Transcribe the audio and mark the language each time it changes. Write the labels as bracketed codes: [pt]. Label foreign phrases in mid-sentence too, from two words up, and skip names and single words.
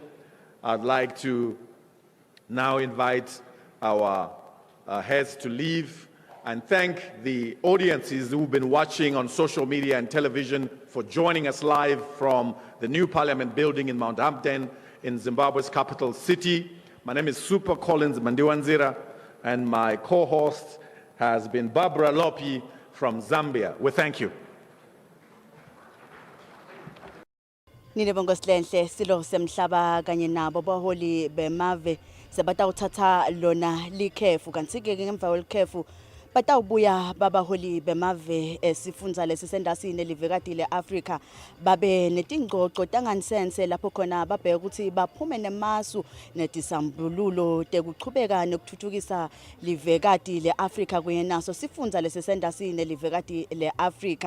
[en] I'd like to now invite our heads to leave and thank the audiences who've been watching on social media and television for joining us live from the new Parliament building in Mount Hampton in Zimbabwe's capital city. My name is Super Collins Mandiwanzira, and my co-host has been Barbara Lopi from Zambia. We thank you. [ss] Ninebongo Silenhle silo semhlaba kanye nabo baholi bemave sebatawuthatha lona likhefu kanti ke ngemva kwelikhefu batawubuya babaholi bemave esifundza lesisendasini livekati leAfrica babe netingqoqo tanganisense lapho khona babheka ukuthi baphume nemasu netisambululo tekuchubeka nekuthuthukisa livekati leAfrica kuyenaso sifundza lesisendasini livekati leAfrica.